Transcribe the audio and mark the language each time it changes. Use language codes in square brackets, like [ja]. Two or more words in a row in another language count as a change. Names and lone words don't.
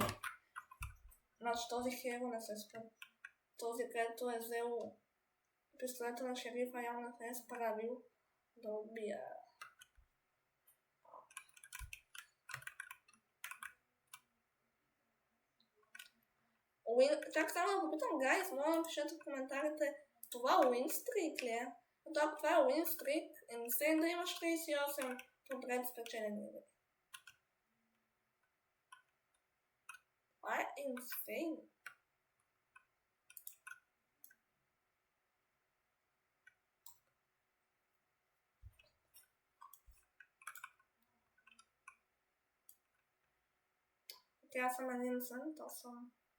[bg] Значи този херо не се спечели. Този, където е взел пистолета на шерифа, явно не е справил да убия. Чак само да попитам, гайс, моля да напишете в коментарите, това [en] win streak [bg] ли е? Ако това е [en] win streak, [bg] е insane да имаш 38 подред спечелени игри. Това е insane. Тя съм innocent, аз съм...